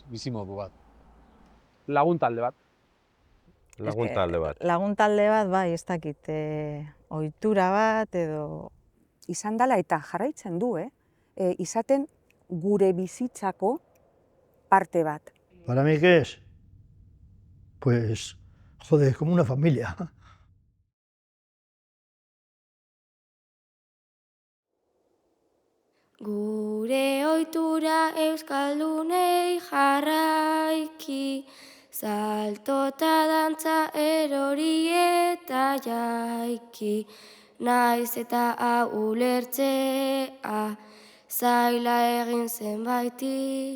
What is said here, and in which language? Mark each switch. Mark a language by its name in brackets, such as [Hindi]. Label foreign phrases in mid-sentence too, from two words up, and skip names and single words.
[Basque] Bizi modu bat. Lagun talde bat. Lagun talde bat. Lagun talde bat, bai, ez dakit, ohitura bat edo... Izan dela eta jarraitzen du, izaten gure bizitzako parte bat. [Spanish] Para mí, ¿qué es? Pues, joder, como una familia. [Basque] Gure ohitura euskaldunei jarraiki, salto eta dantza erori eta jaiki, naiz eta hau ulertzea zaila egin zenbaiti.